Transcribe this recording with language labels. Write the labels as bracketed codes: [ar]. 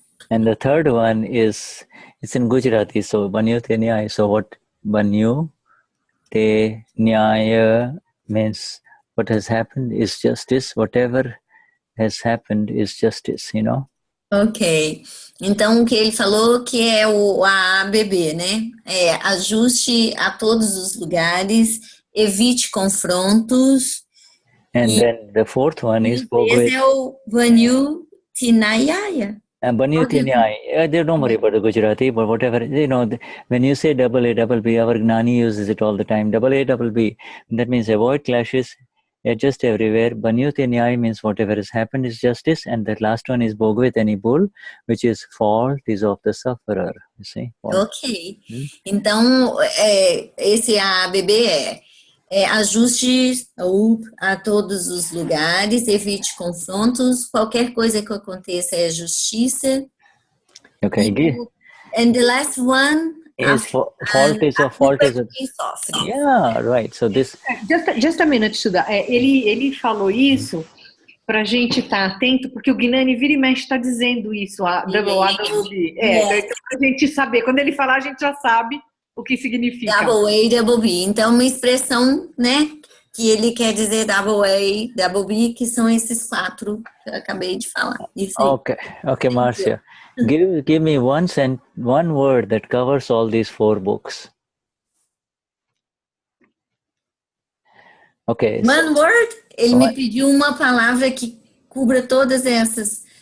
[en] And the third one it's in Gujarati, so Banyu Te Nyaya. So what Banyu Te Nyaya means what has happened is justice, whatever has happened is justice, Ok. [pt] Então, o que ele falou que é o ABB, né? Ajuste a todos os lugares, evite confrontos. [en] And then the fourth one is [pt] esse é o Banyu Te Nyaya. [gu] Banyu Te Nyaya. [en] Don't worry about the Gujarati, but whatever, when you say double A, double B, our Gnani uses it all the time. Double A, double B. That means avoid clashes, adjust everywhere. Banyu Te Nyaya means whatever has happened is justice. And the last one is Bhogvet Anibul, which is fault is of the sufferer. You see? Ok. [pt] Então, esse ABB ajuste a todos os lugares, evite confrontos, qualquer coisa que aconteça é justiça. [en] Okay. And the last one is fault is of Yeah, right. So this just a minute, Shuddha. [pt] Ele falou isso para a gente estar atento, porque o Gnani vira e mexe está dizendo isso, a WB. Então, para a gente saber, quando ele falar, a gente já sabe o que significa. [en] Double A, double B. [pt] Então, uma expressão, né, que ele quer dizer double A, double B, que são esses 4 que eu acabei de falar. Isso aí. [en] Okay, Marcia. Give me one word that covers all these 4 books. Okay. One word, [pt] ele me pediu uma palavra que cubra todas essas.